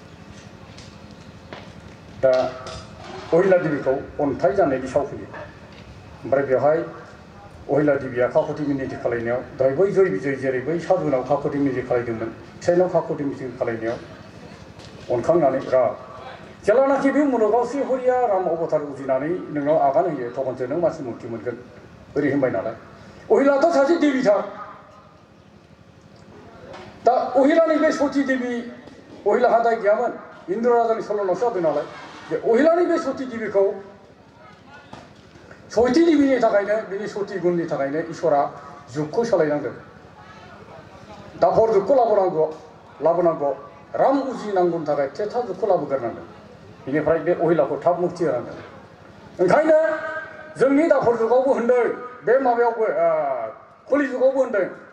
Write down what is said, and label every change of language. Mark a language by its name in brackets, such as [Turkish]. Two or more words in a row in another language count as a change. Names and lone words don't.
[Bodo] दा अहिल्या देवीखौ अन्थाइ जानायनि सावहोयो ओमफ्राय बेवहाय अहिल्या देवीया काकति मिनति खालायनायाव दहाय बै जय बिजय जेरै बै साधुनाव काकति मिनति खालायदोंमोन फिसाइनाव काकति मिनति खालायनायाव अनखांनानै जेलानाखि बे मुलुगाव श्रीहरिया राम अबतार उजिनानै नोंनाव आगान होयो तखनसो नों मानसि मुक्ति मोनगोन ओरै होनबाय नालाय अहिल्याथ' सासे देवीथार दा अहिल्यानि बे सती देवी अहिल्याहा दाय गैयामोन इन्द्र राजानि सल'नावसो जादों नालाय बे अहिल्यानि बे सती देवीखौ सती देवीनि थाखायनो बिनि सती गुननि थाखायनो इसोरा जुगखौ सोलायनांदों दापर जुगखौ लाबोनांगौ राम उजिनांगौनि थाखाय त्रेता जुगखौ लाबोग्रोनांगोन बेनिफ्राय बे अहिल्याखौ थाब मुक्ति होनांगोन ओंखायनो जोंनि दापर जुगावबो होनदों बे माबायावबो कलि जुगावबो होनदों